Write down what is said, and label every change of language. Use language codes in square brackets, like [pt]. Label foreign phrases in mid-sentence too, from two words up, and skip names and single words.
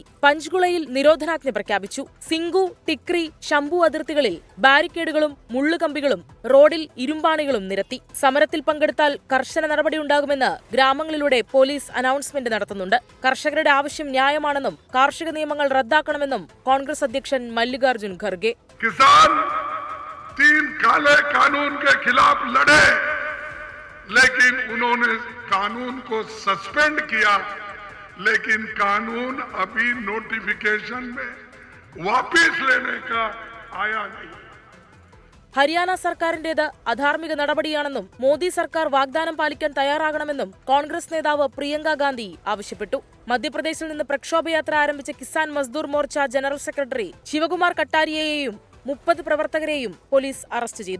[ml] പഞ്ച്കുളയിൽ നിരോധനാജ്ഞ പ്രഖ്യാപിച്ചു. സിംഗു, ടിക്രി, ശംഭു അതിർത്തികളിൽ ബാരിക്കേഡുകളും മുള്ളുകമ്പികളും റോഡിൽ ഇരുമ്പാണികളും നിരത്തി. സമരത്തിൽ പങ്കെടുത്താൽ കർശന നടപടിയുണ്ടാകുമെന്ന് ഗ്രാമങ്ങളിലൂടെ പോലീസ് അനൗൺസ്മെന്റ് നടത്തുന്നുണ്ട്. കർഷകരുടെ ആവശ്യം ന്യായമാണെന്നും കാർഷിക നിയമങ്ങൾ റദ്ദാക്കണമെന്നും കോൺഗ്രസ് അധ്യക്ഷൻ മല്ലികാർജുൻ ഖർഗെ. [hi] किसान 3 काले कानून के खिलाफ लड़े, लेकिन उन्होंने कानून को सस्पेंड किया, लेकिन कानून अभी नोटिफिकेशन में वापस लेने का आया नहीं. [ml] ഹരിയാന സർക്കാരിന്റേത് അധാർമിക നടപടിയാണെന്നും മോദി സർക്കാർ വാഗ്ദാനം പാലിക്കാൻ തയ്യാറാകണമെന്നും കോൺഗ്രസ് നേതാവ് പ്രിയങ്ക ഗാന്ധി ആവശ്യപ്പെട്ടു. മധ്യപ്രദേശിൽ നിന്ന് പ്രക്ഷോഭയാത്ര ആരംഭിച്ച കിസാൻ മസ്ദൂർ മോർച്ച ജനറൽ സെക്രട്ടറി ശിവകുമാർ കട്ടാരിയയെയും 30 പ്രവർത്തകരെയും പോലീസ് അറസ്റ്റ് ചെയ്തു.